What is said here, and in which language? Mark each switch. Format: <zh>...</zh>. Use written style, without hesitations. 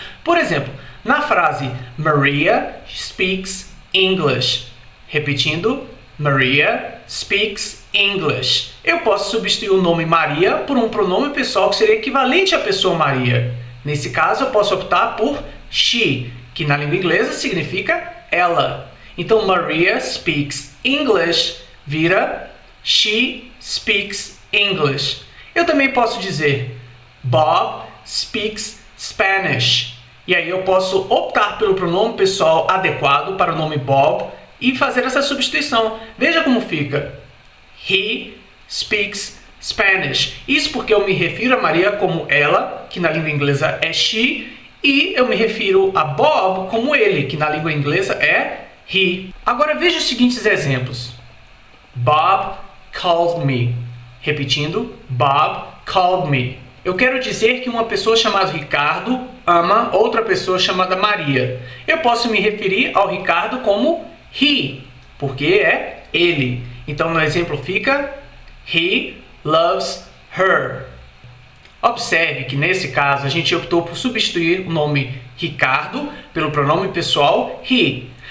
<pt>Por exemplo, na frase</pt> <en>Maria speaks English.</en> <pt>Repetindo,</pt> <en>Maria speaks English.</en> <pt>Eu posso substituir o nome Maria por um pronome pessoal que seria equivalente à pessoa Maria. Nesse caso, eu posso optar por she, que na língua inglesa significa ela. Então,</pt> <en>Maria speaks English</en> <pt>vira</pt> <en>she speaks English.</en> <pt>Eu também posso dizer</pt> <en>Bob speaks Spanish.</en> <pt>E aí eu posso optar pelo pronome pessoal adequado para o nome Bob e fazer essa substituição. Veja como fica.</pt> <en>He speaks Spanish.</en> <pt>Isso porque eu me refiro a Maria como ela, que na língua inglesa é she, e eu me refiro a Bob como ele, que na língua inglesa é he. Agora veja os seguintes exemplos.</pt> <en>Bob called me.</en> <pt>Repetindo,</pt> <en>Bob called me.</en> <pt>Eu quero dizer que uma pessoa chamada Ricardo ama outra pessoa chamada Maria. Eu posso me referir ao Ricardo como he, porque é ele. Então no exemplo fica</pt> <en>he loves her.</en> <pt>Observe que nesse caso a gente optou por substituir o nome Ricardo pelo pronome pessoal he.</pt>